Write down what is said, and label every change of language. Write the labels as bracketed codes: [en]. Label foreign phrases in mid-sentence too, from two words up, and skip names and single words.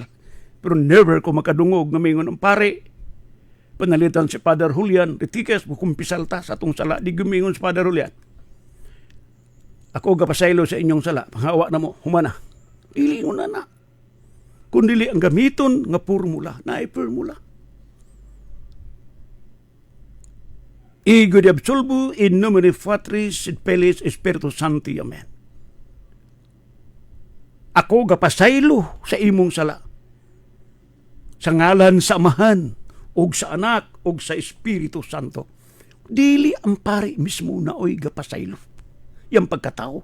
[ceb] Pero never ko makadungog nga mingon ang pare. Panalitan si Father Julian, Ritiques, kumpisal ta sa atong sala. Di gumingon si Father Julian. Ako gapasaylo sa inyong sala. Panghawa na mo, humana. Dili mo na. Kundili ang gamiton nga formula, naay formula. [la] Ego de absolvo in nomine Patris et Filii et Spiritus Sancti. Amen. [ceb] Ako gapasaylo sa imong sala. Sa ngalan sa Amahan, og sa Anak, og sa Espiritu Santo. Dili ang pari mismo na oy gapasaylo. Yang pagkatao.